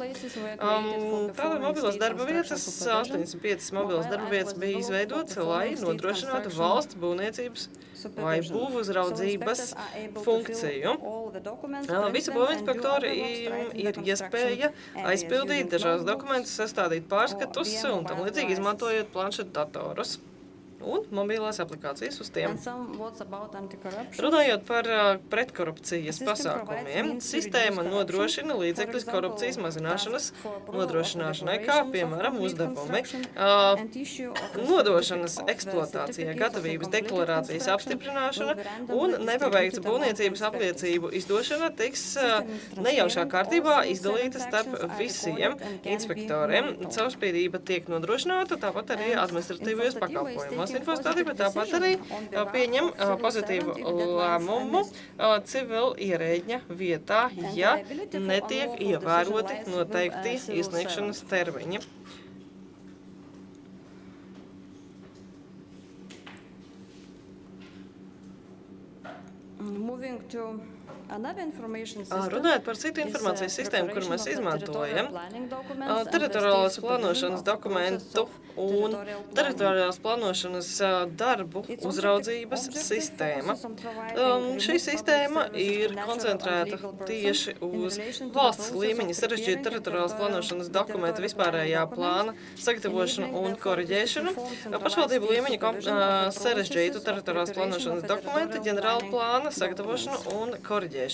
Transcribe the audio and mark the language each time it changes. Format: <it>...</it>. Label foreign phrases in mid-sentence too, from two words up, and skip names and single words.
<lv>Tātad mobilās darba vietas, 85 mobilās darba vietas bija izveidotas, lai nodrošinātu valsts būvniecības vai būvuzraudzības funkciju. Visi būvinspektori ir iespēja aizpildīt dažādus dokumentus, sastādīt pārskatus un tam līdzīgi izmantojot planšetdatorus. un mobilās aplikācijas uz tiem.</lv> <en>And some words about anti-corruption.</en> <lv>Runājot par pretkorupcijas pasākumiem, sistēma nodrošina līdzekļus korupcijas mazināšanas nodrošināšanai, kā piemēram uzdevumi, nodošanas eksploatācijā, gatavības deklarācijas apstiprināšana un nepabeigta būvniecības apliecību izdošana tiks nejaušā kārtībā izdalīta starp visiem inspektoriem. Caurspīdība tiek nodrošināta, tāpat arī administratīvajos pakalpojumos. Infostātība tāpat arī pieņem pozitīvu lēmumu civil ierēģņa vietā, ja netiek ievēroti noteikti iesniegšanas termiņi.</lv> <en>Moving to another information system.</en> <lv>Runājot par citu informācijas sistēmu, kuru mēs izmantojam, teritoriālās plānošanas dokumentu un teritoriālās plānošanas darbu uzraudzības sistēma. Šī sistēma ir koncentrēta tieši uz valsts līmeņa sarežģītu teritoriālās plānošanas dokumentu vispārējā plāna sagatavošanu un koriģēšanu, pašvaldību līmeņa sarežģītu teritoriālās plānošanas dokumentu, ģenerāla plāna sagatavošanu un koriģēšanu.</lv>